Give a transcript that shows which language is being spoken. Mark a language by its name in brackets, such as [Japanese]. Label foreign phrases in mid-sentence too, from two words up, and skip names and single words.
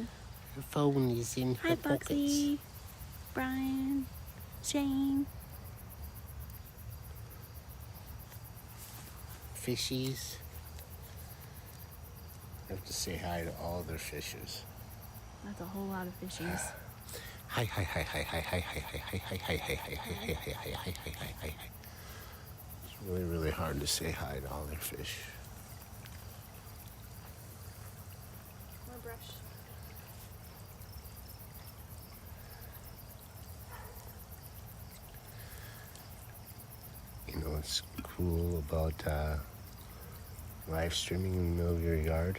[English] Your phone is in Hi, her pockets. Foxy. Brian. Shane. Fishies. I have to say hi to all their fishes. That's a whole lot of fishies. Hi, hi, hi, hi, hi, hi, hi, hi, hi, hi, hi, hi, hi, hi, hi, hi, hi, hi, hi, hi. It's really, really hard to say hi to all their fish. More brush. You know what's cool about live streaming in the middle of your yard?